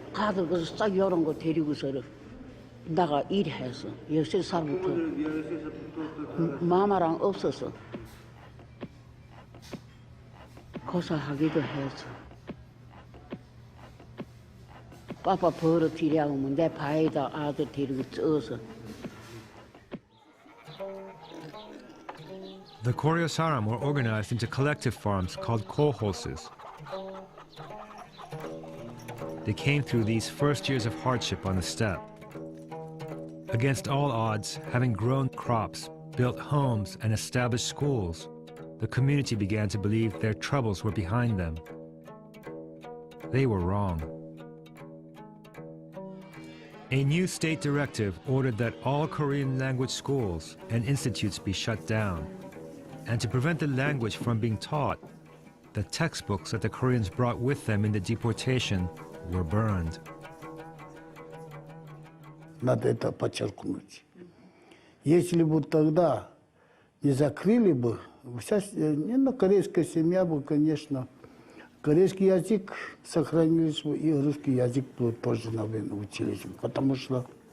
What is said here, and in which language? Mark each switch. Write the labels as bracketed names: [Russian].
[English] 아들 그 싹 이런 거 데리고서 나가 일해서 16살부터 마마랑 없어서 고사하기도 해서 빠빠 벌어지려고 하면 내 바에다 아들 데리고 쪄서. The Koryo Saram were organized into collective farms called kolkhozes. they came through these first years of hardship on the steppe. Against all odds, having grown crops, built homes, and established schools, the community began to believe their troubles were behind them. They were wrong. A new state directive ordered that all Korean language schools and institutes be shut down. And to prevent the language from being taught, the textbooks that the Koreans brought with them in the deportation were burned. [Russian] Надо это подчеркнуть. Если бы тогда не закрыли бы, вся корейская семья бы, конечно, корейский язык сохранились бы, и русский язык бы тоже, наверное, учились бы, потому что